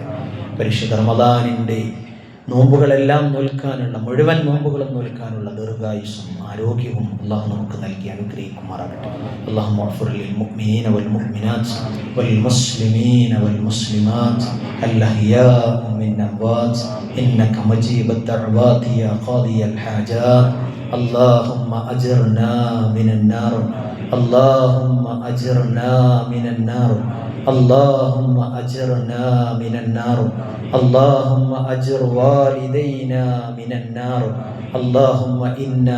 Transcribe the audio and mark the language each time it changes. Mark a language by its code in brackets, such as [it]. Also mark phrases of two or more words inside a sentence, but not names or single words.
[ml] പരിശുദ്ധ റമദാനിൻ്റെ നോമ്പുകളെല്ലാം നോൽക്കാനുള്ള, മുഴുവൻ നോമ്പുകളും നോൽക്കാനുള്ള ദീർഘായുസ്സും ആരോഗ്യവും അല്ലാഹു നമുക്ക് നൽകി അനുഗ്രഹിക്കുമാറാകട്ടെ. [ar] اللهم اغفر للمؤمنين والمؤمنات والمسلمين والمسلمات الأحياء من أموات إنك مجيب الدعوات يا قاضي الحاجات. اللهم أجرنا من النار اللهم أجرنا من النار اللهم أجرنا من النار اللهم أجر والدينا من النار اللهم إنا